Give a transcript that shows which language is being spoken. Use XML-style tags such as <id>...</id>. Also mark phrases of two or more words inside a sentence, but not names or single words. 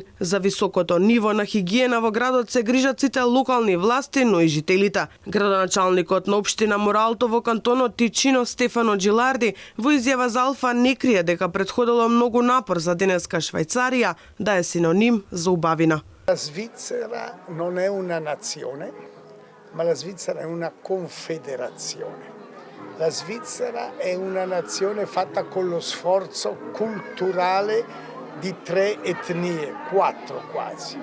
<mk>За високото ниво на хигиена во градот се грижат сите локални власти, но и жителите. Градоначалникот на општина Моралто во кантонот Тичино Стефано Джиларди во изјава за Алфа не крие дека претходило многу напор за денеска Швајцарија да е синоним за убавина.</mk> <it>La Svizzera non è una nazione, ma la Svizzera è una confederazione. La Svizzera è una nazione fatta con lo sforzo culturale di 3 etnie, 4 quasi.</it>